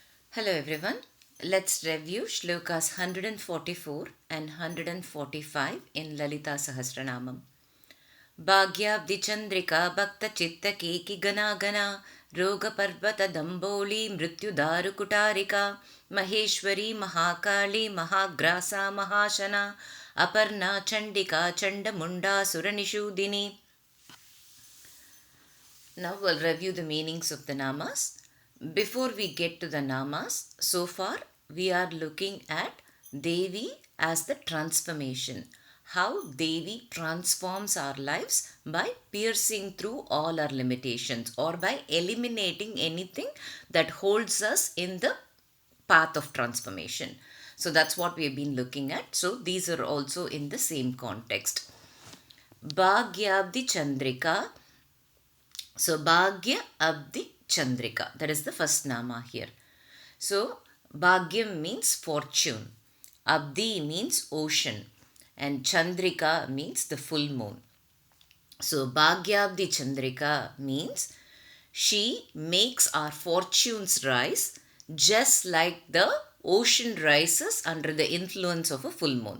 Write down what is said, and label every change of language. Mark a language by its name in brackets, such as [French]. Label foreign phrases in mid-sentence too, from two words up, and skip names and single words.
[English] Hello everyone. Let's review shlokas 144 and 145 in Lalita Sahasranamam. [Sanskrit] bhāgyābdhi chandrikā bhakta chitta keki ghanāghanā rogaparvata dambhoḻir mṛtyudāru kuṭhārikā maheśvarī mahākāḻī mahāgrāsā mahā'śanā aparṇā chandrikā muṇḍā'sura niśhūdinī. [English] Now we'll review the meanings of the namas. Before we get to the namas, so far we are looking at Devi as the transformation. How Devi transforms our lives by piercing through all our limitations or by eliminating anything that holds us in the path of transformation. So that's what we have been looking at. So these are also in the same context. bhāgyābdhi chandrikā. So bhāgyābdhi chandrikā, that is the first nama here. So bhagyam means fortune, abdi means ocean, and chandrika means the full moon. So bhagyābdhi chandrika means she makes our fortunes rise just like the ocean rises under the influence of a full moon.